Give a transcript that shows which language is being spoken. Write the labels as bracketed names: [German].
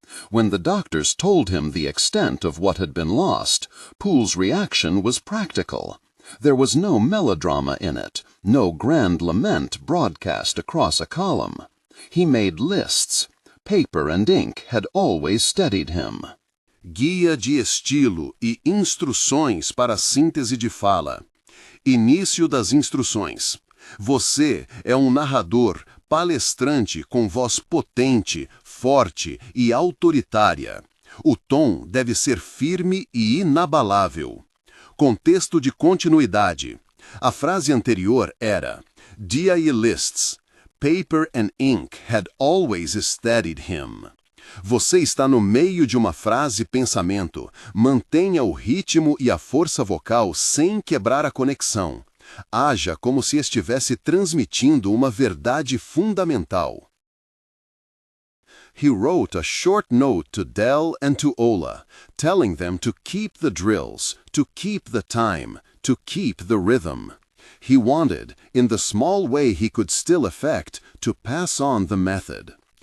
[English] When the doctors told him the extent of what had been lost, Poole's reaction was practical. There was no melodrama in it, no grand lament broadcast across a column. He made lists. Paper and ink had always steadied him. [Portuguese] Guia de estilo e instruções para a síntese de fala. Início das instruções. Você é narrador, palestrante com voz potente, forte e autoritária. O tom deve ser firme e inabalável. Contexto de continuidade. A frase anterior era Dia e lists. [English] Paper and ink had always steadied him. [Portuguese] Você está no meio de uma frase-pensamento. Mantenha o ritmo e a força vocal sem quebrar a conexão. Haja como se estivesse transmitindo uma verdade fundamental. [English] He wrote a short note to Dell and to Ola, telling them to keep the drills, to keep the time, to keep the rhythm. He wanted, in the small way he could still effect, to pass on the method.